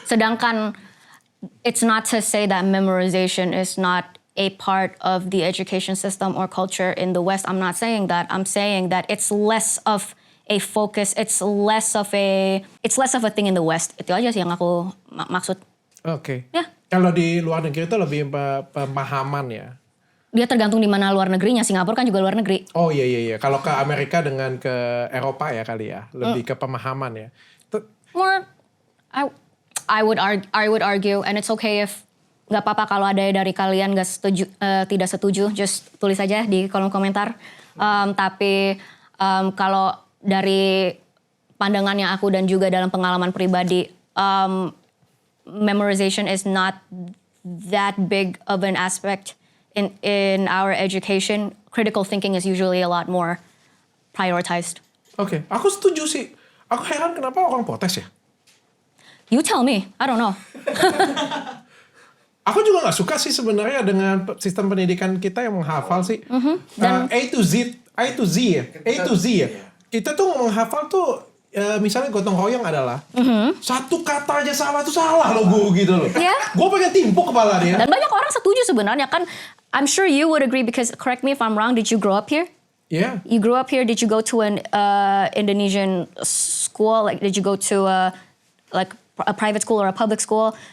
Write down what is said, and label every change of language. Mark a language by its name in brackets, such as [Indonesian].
[Indonesian] Sedangkan [English] it's not to say that memorization is not a part of the education system or culture in the West. I'm not saying that. I'm saying that it's less of a focus. It's less of a thing in the West. [Indonesian] Itu aja sih yang aku maksud. Oke. Ya. Kalau di luar negeri itu lebih pemahaman ya. Dia tergantung di mana luar negerinya. Singapura kan juga luar negeri. Oh iya. Kalau ke Amerika dengan ke Eropa ya kali ya, lebih ke pemahaman ya. [English] More, I would argue, and it's okay if [Indonesian] nggak apa-apa kalau ada dari kalian nggak setuju, tidak setuju, just tulis aja di kolom komentar. Tapi kalau dari pandangannya aku dan juga dalam pengalaman pribadi, [English] memorization is not that big of an aspect in our education. Critical thinking is usually a lot more prioritized. [Indonesian] Oke, aku setuju sih. Aku heran kenapa orang protes ya. [English] You tell me, I don't know. [Indonesian] Aku juga nggak suka sih sebenarnya dengan sistem pendidikan kita yang menghafal sih. [English] A to Z [Indonesian] ya. Kita tuh menghafal tuh misalnya gotong royong adalah satu kata aja salah tuh salah loh guru gitu loh. [English] Yeah. [Indonesian] Gue pengen timpuk kepala dia. Dan banyak orang setuju sebenarnya kan. [English] I'm sure you would agree because correct me if I'm wrong. Did you grow up here? Yeah. You grew up here. Did you go to an Indonesian school? Like, did you go to a private school or a public school?